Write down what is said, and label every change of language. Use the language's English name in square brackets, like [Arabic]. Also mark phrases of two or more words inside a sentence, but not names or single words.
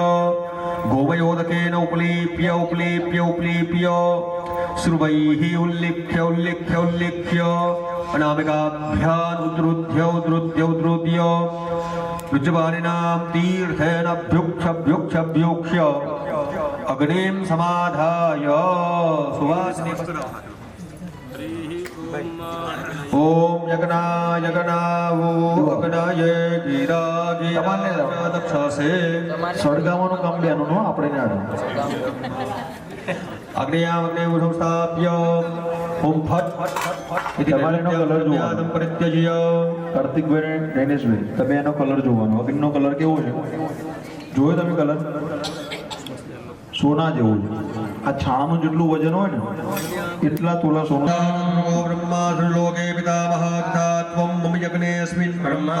[Sanskrit] गोमयोदकेन उपलीप्य श्रुवैः उल्लिख्य अनामिकाभ्याम् उद्रुद्य रुजवानिनां तीर्थेन अभ्युक्ष्य अग्निं समाधाय सुवासिनी ओम यज्ञाय गीरा दक्षासे [Gujarati] સ્વર્ગાવાનું કામ બેનું નો આપણે ના [Sanskrit] अग्नेयामग्ने संस्थाप्य ओम फट इति नैवेद्यं परित्यज्य [Gujarati] કાર્તિકભાઈ નૈનેશભાઈ તમે એનો કલર જોવાનો અગ્નિનો કલર કેવો છે જોયો તમે કલર સોના જેવો છે આ છાણાનું જેટલું વજન હોય ને એટલા તોલા સોનું [Sanskrit] ब्रह्मा लोके पितामह तथा त्वं मम यज्ञेऽस्मिन् ब्रह्मा